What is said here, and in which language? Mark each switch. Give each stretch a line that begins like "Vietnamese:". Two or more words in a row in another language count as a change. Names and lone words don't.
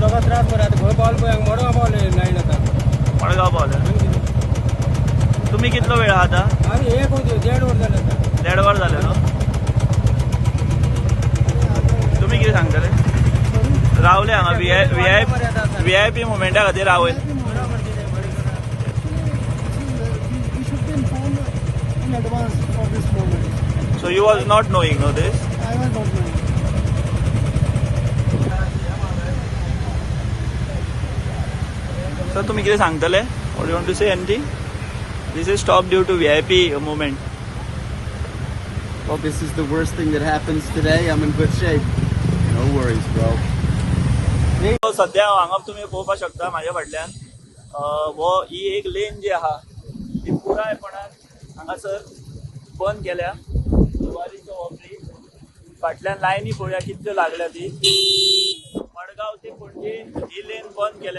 Konkani: लोकांक त्रास बरें आतां खंय पावले पळय मडगांव पावले लायन आतां मडगांव पावले. तुम्ही कितलो वेळ आहा आतां? आनी 1 वर 1.5 वर जालें आतां. 1.5 वर जालें न्हू. तुमी कितें सांगतले? रावले हांगा VIP मुवमेंटा खातीर रावले.
English: So you was not knowing, no, this? I was not knowing. Sir,
Konkani: तुम्ही कितें सांगतले?
English: What do you want to say? Anything? This is stopped due to VIP movement. Well, this is the worst thing that happens today. I'm in good shape. No worries, bro.
Konkani: So सध्या हांगा तुम्ही पळोवपाक शकता म्हाज्या फाटल्यान हो ही एक लेन जी आहा ती पुरायपणान हांगासर बंद केल्या. जुवारीचो वापरी फाटल्यान लायनी पळोवया कितल्यो लागल्या ती. मडगांव ते पणजी ही लेन बंद केल्या.